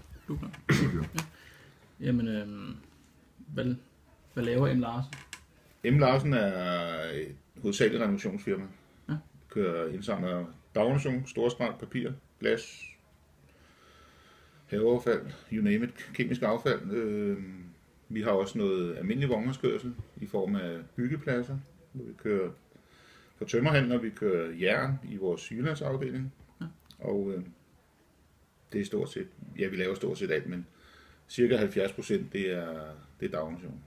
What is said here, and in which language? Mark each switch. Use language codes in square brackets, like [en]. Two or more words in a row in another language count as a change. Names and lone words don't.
[da] Super. Ja. Jamen, hvad laver M. Larsen? M. Larsen er et hovedsageligt renovationsfirma. Ja. Kører indsamler daginstitution, storskrald, papir, glas, haveaffald, [en] you name it, [da] kemisk affald. Vi har også noget almindelig vognmandskørsel i form af byggepladser, hvor vi kører for tømmerhandler, vi kører jern i vores Jyllandsafdeling. Ja. Og det er stort set, ja, vi laver stort set alt, men cirka 70% det er daginstitution.